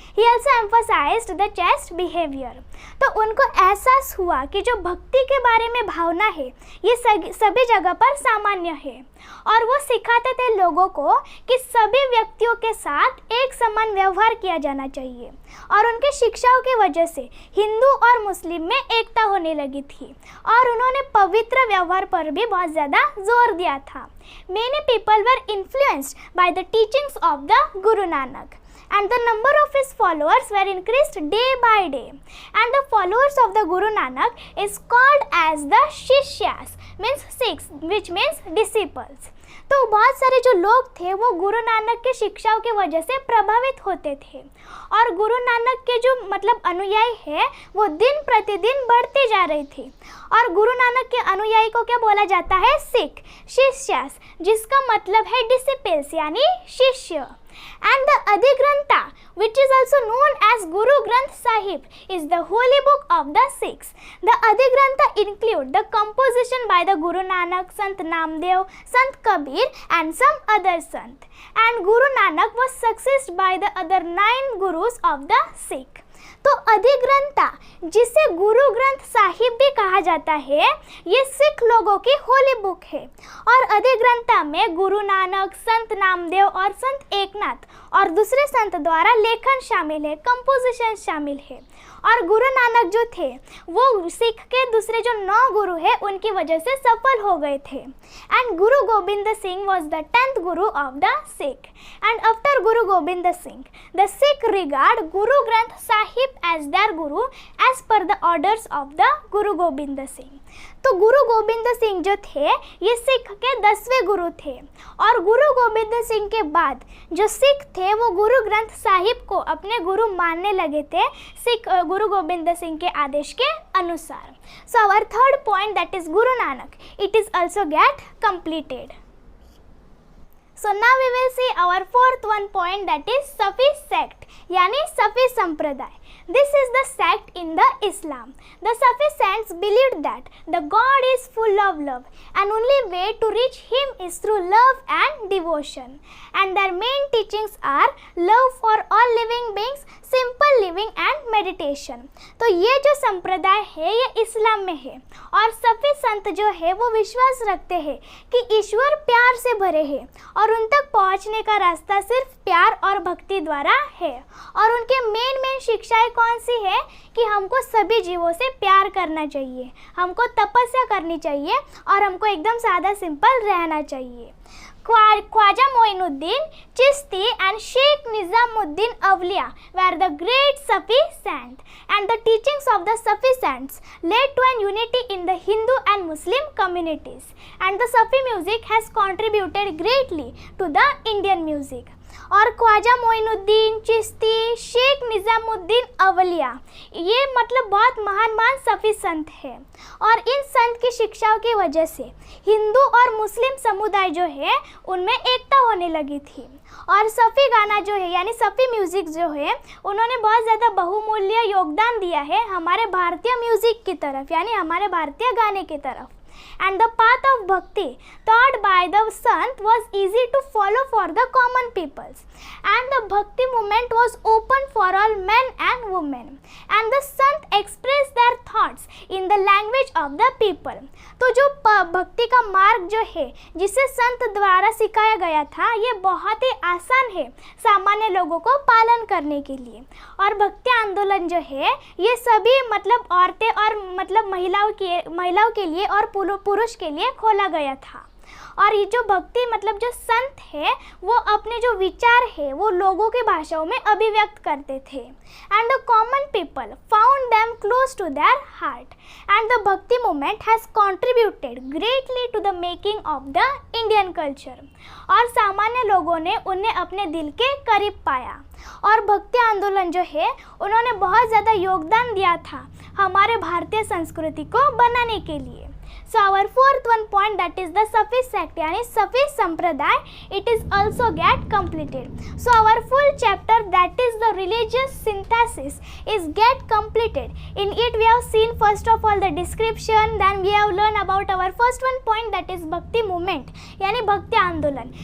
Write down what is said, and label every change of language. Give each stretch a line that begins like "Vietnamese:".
English: He also emphasized the chaste behaviour.
Hindi: तो उनको एहसास हुआ कि जो भक्ति के बारे में भावना है ये सभी जगह पर सामान्य है और वो सिखाते थे लोगों को कि सभी व्यक्तियों के साथ एक समान व्यवहार किया जाना चाहिए। और उनके शिक्षाओं की वजह से हिंदू और मुस्लिम में एकता होने लगी थी और उन्होंने पवित्र व्यवहार पर भी बहुत ज़्यादा जोर दिया था।
English: Many people were influenced by the teachings of the Guru Nanak. And the number of his followers were increased day by day. And the followers of the Guru Nanak is called as the Shishyas, means Sikhs, which means disciples.
Hindi: तो बहुत सारे जो लोग थे वो गुरु नानक के शिक्षाओं की वजह से प्रभावित होते थे और गुरु नानक के जो मतलब अनुयायी है वो दिन प्रतिदिन बढ़ते जा रहे थे। और गुरु नानक के अनुयायी को क्या बोला जाता है? सिख, शिष्यास, जिसका मतलब है डिसिपल्स यानी शिष्य।
English: And the Adigrantha, which is also known as Guru Granth Sahib, is the holy book of the Sikhs. The Adigrantha include the composition by the Guru Nanak, Sant Namdev, Sant Kabir and some other sant. And Guru Nanak was succeeded by the other 9 gurus of the Sikh.
Hindi: तो अधिग्रंथा, जिसे गुरु ग्रंथ साहिब भी कहा जाता है, ये सिख लोगों की Holi book है। और अधिग्रंथा में गुरु नानक, संत नामदेव और संत एकनाथ और दूसरे संत द्वारा लेखन शामिल है, कंपोजिशन शामिल है। और गुरु नानक जो थे वो सिख के दूसरे जो 9 गुरु है उनकी वजह से सफल हो गए थे।
English: And Guru Gobind Singh was the 10th Guru of the Sikh. And after Guru Gobind Singh, the Sikh regard Guru Granth Sahib as their Guru as per the orders of the Guru Gobind Singh.
Hindi: तो गुरु गोबिंद सिंह जो थे ये सिख के 10वें गुरु थे। और गुरु गोबिंद सिंह के बाद जो सिख थे वो गुरु ग्रंथ साहिब को अपने गुरु मानने लगे थे, सिख गुरु गोबिंद सिंह के आदेश के अनुसार।
English: So our third point, that is Guru Nanak, it is also get completed. So now we will see our fourth one point, that is Sufi sect,
Hindi: यानी सफ़ी संप्रदाय.
English: This is the sect in the Islam. The Sufi saints believed that the God is full of love and only way to reach Him is through love and devotion. And their main teachings are love for all living beings, simple living and meditation.
Hindi: तो ये जो संप्रदाय है ये इस्लाम में है और सफ़ी संत जो है वो विश्वास रखते हैं कि ईश्वर प्यार से भरे हैं और उन तक पहुँचने का रास्ता सिर्फ प्यार और भक्ति द्वारा है। और उनके मेन शिक्षाएं कौन सी है कि हमको सभी जीवों से प्यार करना चाहिए, हमको तपस्या करनी चाहिए और हमको एकदम सादा सिंपल रहना चाहिए।
English: Khwaja Moinuddin Chishti and Sheikh Nizamuddin Awliya were the great Sufi saints, and the teachings of the Sufi saints led to an unity in the Hindu and Muslim communities, and the Sufi music has contributed greatly to the Indian music.
Hindi: और ख्वाजा मोइनुद्दीन चिश्ती, शेख निज़ामुद्दीन अवलिया, ये मतलब बहुत महान सफ़ी संत है और इन संत की शिक्षाओं की वजह से हिंदू और मुस्लिम समुदाय जो है उनमें एकता होने लगी थी। और सफ़ी गाना जो है यानी सफ़ी म्यूज़िक जो है उन्होंने बहुत ज़्यादा बहुमूल्य योगदान दिया है हमारे भारतीय म्यूज़िक की तरफ, यानी हमारे भारतीय गाने की तरफ।
English: And the path of bhakti taught by the sant was easy to follow for the common peoples, and the bhakti movement was open for all men and women, and the sant expressed their thoughts in the language of the people.
Hindi: तो जो भक्ति का मार्ग जो है जिसे संत द्वारा सिखाया गया था ये बहुत ही आसान है सामान्य लोगों को पालन करने के लिए। और भक्ति आंदोलन जो है ये सभी मतलब औरतें और मतलब महिलाओं के लिए और पुरुष के लिए खोला गया था। और ये जो भक्ति मतलब जो संत है वो अपने जो विचार है वो लोगों की भाषाओं में अभिव्यक्त करते थे।
English: And the common people found them close to their heart, and the bhakti movement has contributed greatly to the making of the Indian culture.
Hindi: और सामान्य लोगों ने उन्हें अपने दिल के करीब पाया और भक्ति आंदोलन जो है उन्होंने बहुत ज़्यादा योगदान दिया था हमारे भारतीय संस्कृति को बनाने के लिए।
English: So our fourth one point, that is the Sufi sect
Hindi: यानी सफ़ी संप्रदाय,
English: it is also get completed. So our full chapter, that is the religious synthesis, is get completed. In it we have seen first of all the description, then we have learned about our first one point, that is Bhakti movement
Hindi: यानी भक्ति आंदोलन.